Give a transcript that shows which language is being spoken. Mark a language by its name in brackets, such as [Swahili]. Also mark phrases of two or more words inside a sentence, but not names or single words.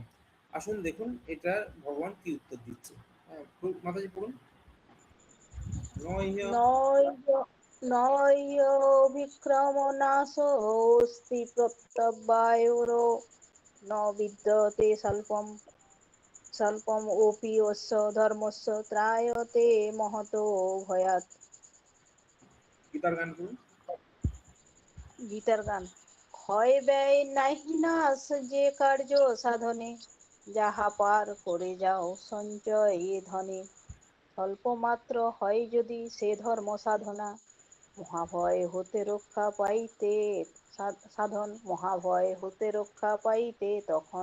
[Bangla] আসুন দেখুন এটা ভগবান কি উত্তর দিচ্ছে। হ্যাঁ, মাতাজি পড়ুন। নয় [Sanskrit] নয় বিক্রম নাশোস্তি প্রত্যবায়োরো ন বিদ্যতে স্বল্পম ওপি অস্য ধর্মস্য ত্রায়তে মহতো ভয়াৎ। [Bangla] গীতার গান করুন। গীতার গান। ক্ষয় ব্যয় নাহি নাশ যে কার্য সাধনে, যাহা পার করে যাও সঞ্চয় ধনে। স্বল্প মাত্র হয় যদি সে ধর্ম সাধনা, মহাভয় হতে রক্ষা পাইতে সাধন, মহাভয় হতে রক্ষা পাইতে তখন।